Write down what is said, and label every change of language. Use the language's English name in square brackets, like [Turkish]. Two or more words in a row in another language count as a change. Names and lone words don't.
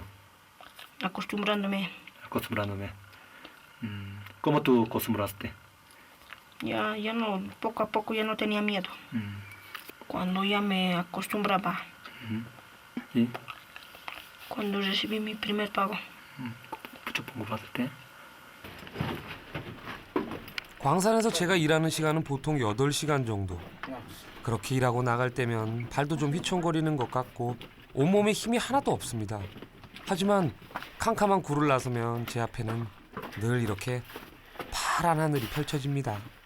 [Spanish] Acostumbrándome. Acostumbrándome. ¿Cómo tú acostumbraste? Ya no, poco a poco ya no tenía miedo. Cuando ya me acostumbraba, ¿Y? cuando recibí mi primer pago. [Korean] 부처 본거 봤을 때? 광산에서 제가 일하는 시간은 보통 8시간 정도. 그렇게 일하고 나갈 때면 발도 좀 휘청거리는 것 같고 온몸에 힘이 하나도 없습니다. 하지만 캄캄한 굴을 나서면 제 앞에는 늘 이렇게 파란 하늘이 펼쳐집니다.